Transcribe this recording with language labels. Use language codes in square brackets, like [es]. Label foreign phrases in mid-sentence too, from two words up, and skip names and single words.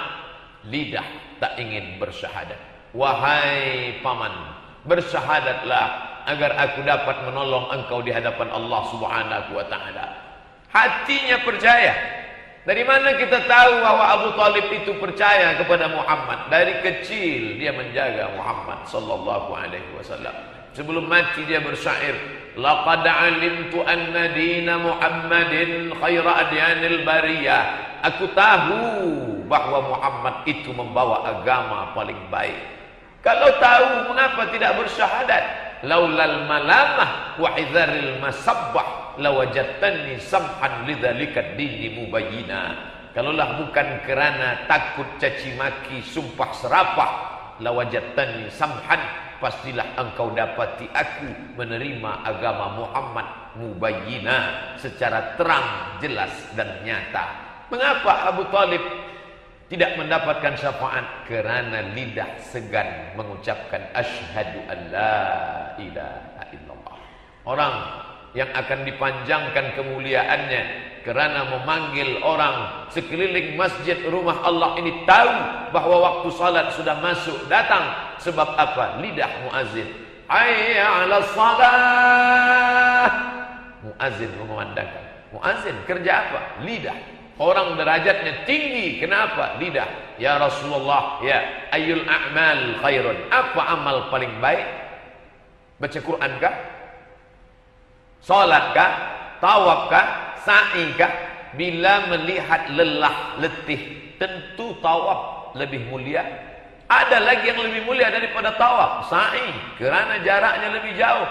[id] Lidah, tak ingin bersyahadat. Wahai paman, bersyahadatlah agar aku dapat menolong engkau di hadapan Allah [ar] سبحانه وتعالى. [id] Hatinya percaya. Dari mana kita tahu bahwa Abu Talib itu percaya kepada Muhammad? Dari kecil dia menjaga Muhammad [ar] صلى الله عليه وسلم. [id] Sebelum mati dia bersyair, [ar] لقد علمت أن دين محمد خير أديان البرية. [id] Aku tahu bahwa Muhammad itu membawa agama paling baik. Kalau tahu, mengapa tidak bersyahadat? [ar] لولا الملامة وحذار مسبة لوجدتني سمحا لذلك ديني مبينا. [id] Kalaulah bukan kerana takut caci maki, sumpah serapah, [ar] لوجدتني سمحا, [id] pastilah engkau dapati aku menerima agama Muhammad mubayyina, secara terang, jelas dan nyata. Mengapa Abu Talib tidak mendapatkan syafaat? Kerana lidah segan mengucapkan [ar] أشهد أن لا إله إلا الله. [id] Orang yang akan dipanjangkan kemuliaannya kerana memanggil orang sekeliling masjid rumah Allah ini tahu bahwa waktu salat sudah masuk datang. Sebab apa? Lidah muazzin. [ar] حي على الصلاة. [id] Muazzin mengumandangkan. Muazzin kerja apa? Lidah. Orang derajatnya tinggi. Kenapa? Lidah. [ar] يا رسول الله, يا أي الأعمال خير. [id] Apa amal paling baik? Baca Quran kah? Salat kah? Tawaf kah? Sa'i kah? Bila melihat lelah, letih, tentu tawaf lebih mulia. Ada lagi yang lebih mulia daripada tawaf, sa'i, kerana jaraknya lebih jauh.